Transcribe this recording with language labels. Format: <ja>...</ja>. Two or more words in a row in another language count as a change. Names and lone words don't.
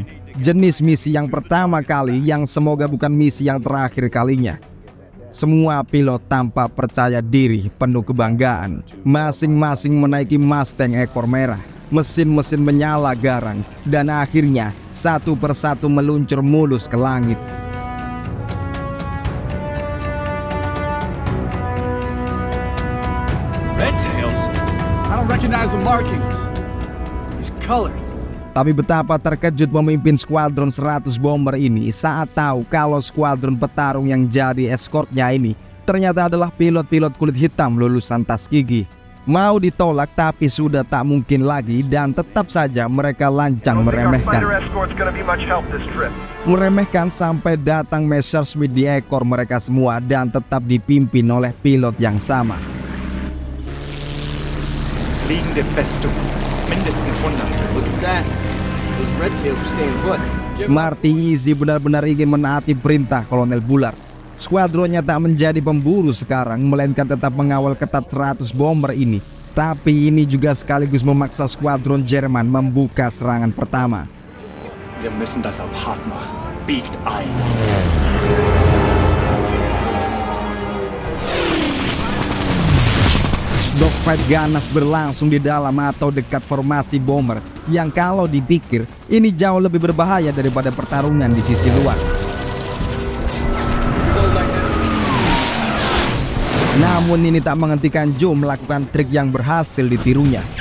<id>Jenis misi yang pertama kali yang semoga bukan misi yang terakhir kalinya. Semua pilot tampak percaya diri, penuh kebanggaan. Masing-masing menaiki Mustang ekor merah. Mesin-mesin menyala garang. Dan akhirnya, satu persatu meluncur mulus ke langit.</id> <en>Red tails? I don't recognize the markings. He's colored.</en> <id>Tapi betapa terkejut pemimpin skuadron 100 bomber ini saat tahu kalau skuadron petarung yang jadi eskortnya ini ternyata adalah pilot-pilot kulit hitam lulusan Tuskegee. Mau ditolak tapi sudah tak mungkin lagi dan tetap saja mereka lancang meremehkan. Meremehkan sampai datang Messerschmitt di ekor mereka semua dan tetap dipimpin oleh pilot yang sama.</id> <de>Fliegende Festung. Mindestens 100.</de> <en>Look at that. Those red tails are staying put.</en> <id>Marty Easy benar-benar ingin menaati perintah Kolonel Bullard. Skuadronnya tak menjadi pemburu sekarang, melainkan tetap mengawal ketat 100 bomber ini. Tapi ini juga sekaligus memaksa skuadron Jerman membuka serangan pertama.</id> <de>Wir müssen das auf hart machen. Biegt ein.</de> <id>Dogfight ganas berlangsung di dalam atau dekat formasi bomber yang kalau dipikir ini jauh lebih berbahaya daripada pertarungan di sisi luar. Namun ini tak menghentikan Joe melakukan trik yang berhasil ditirunya.</id>